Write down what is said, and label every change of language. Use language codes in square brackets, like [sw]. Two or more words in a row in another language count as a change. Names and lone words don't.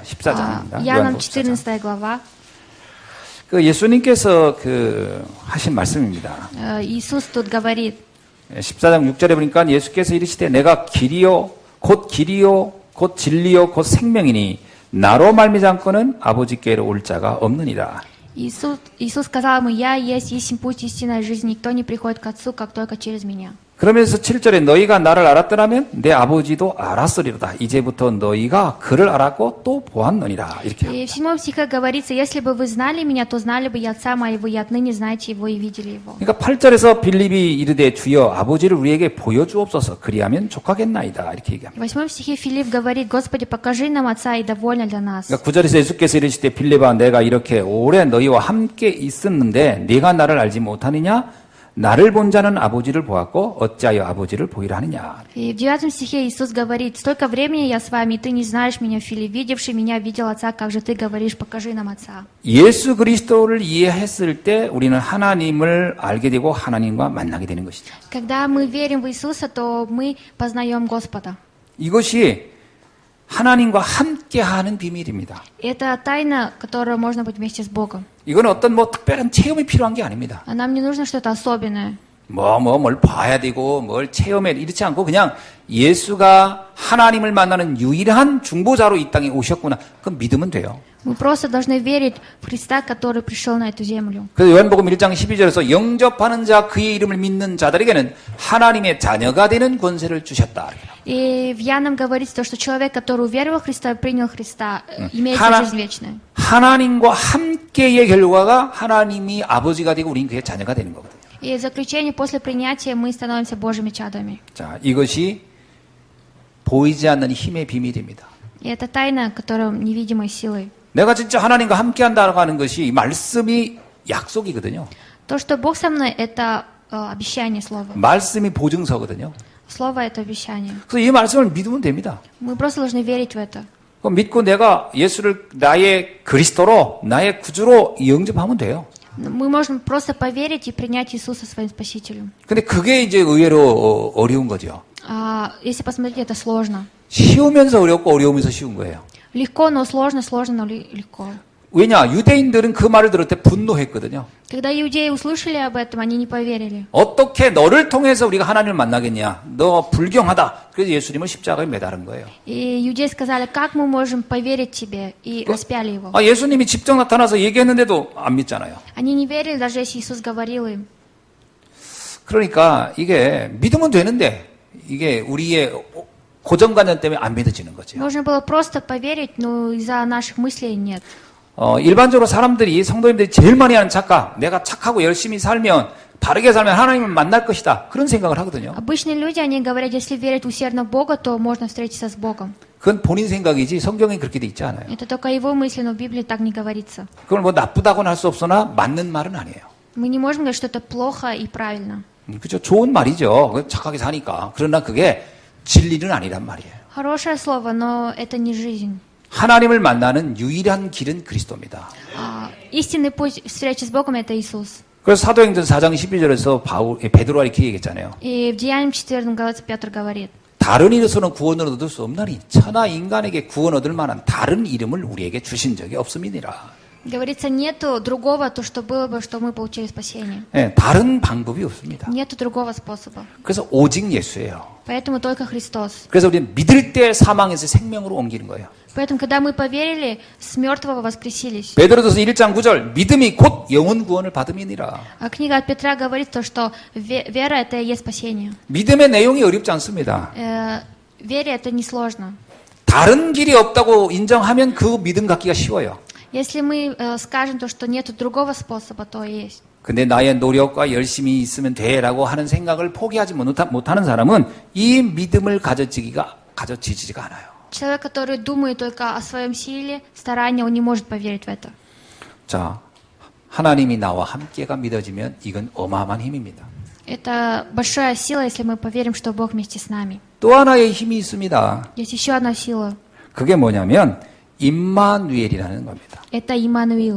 [ko] 14장입니다. [ru] Иоанна 14 глава. [ko] 그 예수님께서 하신 말씀입니다. [ru] Иисус тут говорит, [ko] 14장 6절에 보니까 예수께서 이르시되 내가 길이요 곧 진리요 곧 생명이니 나로 말미지 않고는 아버지께로 올 자가 없느니라. [ru] Иисус сказал ему, я есть истинный путь, истинная жизнь, никто не приходит к Отцу, как только через меня. [ko] 그러면서 7절에 너희가 나를 알았더라면 내 아버지도 알았으리로다. 이제부터 너희가 그를 알았고 또 보았느니라. 이렇게. [ru] И в 7 стихе говорится, если бы вы знали меня, то знали бы и отца моего, и отныне знаете его и видели его. [ko] 그러니까 8절에서 빌립이 이르되 주여 아버지를 우리에게 보여주옵소서 그리하면 족하겠나이다. 이렇게 얘기합니다. [ru] В 8 стихе Филипп говорит, Господи, покажи нам отца, и довольно для нас. [ko] 그러니까 9절에서 예수께서 이르시되 빌립아 내가 이렇게 오래 너희와 함께 있었는데 네가 나를 알지 못하느냐? 나를 본 자는 아버지를 보았고 어찌하여 아버지를 보이라 하느냐. [ru] И в 9 стихе Иисус говорит, столько времени я с вами, и ты не знаешь меня, Филипп, видевший меня, видел отца, как же ты говоришь, покажи нам отца. [ko] 예수 그리스도를 이해했을 때 우리는 하나님을 알게 되고 하나님과 만나게 되는 것이죠. [ru] Когда мы верим в Иисуса, то мы познаем Господа. [ko] 이것이 하나님과 함께하는 비밀입니다. [ru] Это тайна, которая можно быть вместе с Богом. [ko] 이건 어떤 특별한 체험이 필요한 게 아닙니다. [ru] А нам не нужно что-то особенное. [ko] 뭘 봐야 되고 뭘 체험해 이렇지 않고 그냥 예수가 하나님을 만나는 유일한 중보자로 이 땅에 오셨구나. 그건 믿으면 돼요. [ru] Мы просто должны верить в Христа, который пришел на эту землю. [ko] 그래서 요한복음 1장 12절에서 영접하는 자 그의 이름을 믿는 자들에게는 하나님의 자녀가 되는 권세를 주셨다. [ru] И в Яном говорится то, что человек, который уверовал в Христа и принял Христа, имеет жизнь вечную. [ko] 하나님과 함께의 결과가 하나님이 아버지가 되고 우리는 그의 자녀가 되는 거거든요. [ru] И в заключение, после принятия, мы становимся Божьими чадами. [ko] 자, 이것이 보이지 않는 힘의 비밀입니다. [ru] И это тайна, которая невидимой силой. [ko] 내가 진짜 하나님과 함께한다고 하는 것이 이 말씀이 약속이거든요. [ru] То, что Бог со мной, это обещание слова. [ko] 말씀이 보증서거든요. [ru] Слово — это обещание. [ko] 그래서 이 말씀을 믿으면 됩니다. [ru] Мы просто должны верить в это. [ko] 그럼 믿고 내가 예수를 나의 그리스도로, 나의 구주로 영접하면 돼요. [ru] Мы можем просто поверить и принять Иисуса своим Спасителем. [ko] 근데 그게 이제 의외로 어려운 거죠. [ru] Если посмотреть, это сложно. [ko] 쉬우면서 어렵고 어려우면서 쉬운 거예요. [ru] Легко, но сложно, сложно, но легко. [ko] 왜냐? 유대인들은 그 말을 들을 때 분노했거든요. [ru] Когда иудеи услышали об этом, они не поверили. [ko] 어떻게 너를 통해서 우리가 하나님을 만나겠냐? 너 불경하다. 그래서 예수님을 십자가에 매달은 거예요. [ru] И иудеи сказали, как мы можем поверить тебе? И распяли его. [ko] 예수님이 직접 나타나서 얘기했는데도 안 믿잖아요. [ru] Они не верили, даже если Иисус говорил им. [ko] 그러니까 이게 믿으면 되는데 이게 우리의 고정관념 때문에 안 믿어지는 거죠. [ru] Нужно было просто поверить, но из-за наших мыслей нет. [ko] 일반적으로 사람들이 성도님들이 제일 많이 하는 착각, 내가 착하고 열심히 살면 바르게 살면 하나님을 만날 것이다. 그런 생각을 하거든요. [ru] Обычные люди, они говорят, если верить усердно в Бога, то можно встретиться с Богом. [ko] 그건 본인 생각이지 성경에 그렇게 돼 있지 않아요. [ru] Это только его мысли, но в Библии так не говорится. [ko] 그걸 뭐 나쁘다고는 할 수 없으나 맞는 말은 아니에요. [ru] Мы не можем говорить, что это плохо и правильно. [ko] 그죠? 좋은 말이죠. 착하게 사니까. 그러나 그게 진리는 아니란 말이에요. [ru] Хорошее слово, но это не жизнь. [ko] 하나님을 만나는 유일한 길은 그리스도입니다. [ru] Истинный путь встречи с Богом — это Иисус. [ko] 그래서 사도행전 4장 12절에서 베드로가 이렇게 얘기했잖아요. [ru] И в Деяниях 4 главе Петр говорит, [ko] 다른 이로서는 구원을 얻을 수 없나니 천하 인간에게 구원 얻을 만한 다른 이름을 우리에게 주신 적이 없음이니라. [ru] говорится, нету другого, то, что было бы, что мы получили спасение. [ko] 네, 다른 방법이 없습니다. [ru] Нету другого способа. [ko] 그래서 오직 예수예요. [ru] Поэтому только Христос. [ko] 그래서 우리는 믿을 때 사망에서 생명으로 옮기는 거예요. [ru] Поэтому, когда мы поверили, с мертвого воскресились. [ko] 베드로전서 1장 9절 믿음이 곧 영혼 구원을 받음이니라. [ru] А книга от Петра говорит то, что вера — это и есть спасение. [ko] 믿음의 내용이 어렵지 않습니다. [ru] Вере это не сложно. [ko] 다른 길이 없다고 인정하면 그 믿음 갖기가 쉬워요. [ru] Если мы скажем то, что нет другого способа, то есть. [ko] 근데 나의 노력과 열심히 있으면 돼라고 하는 생각을 포기하지 못하는 사람은 이 믿음을 가져지지가 않아요. [ru] Человек, который думает только о своем силе, старании, он не может поверить в это. [ko] 자, 하나님이 나와 함께가 믿어지면 이건 어마어마한 힘입니다. [ru] Это большая сила, если мы поверим, что Бог вместе с нами. [ko] 또 하나의 힘이 있습니다. [ru] Есть еще одна сила. [ko] 그게 뭐냐면 임마누엘이라는 겁니다. [ru] Это Иммануил.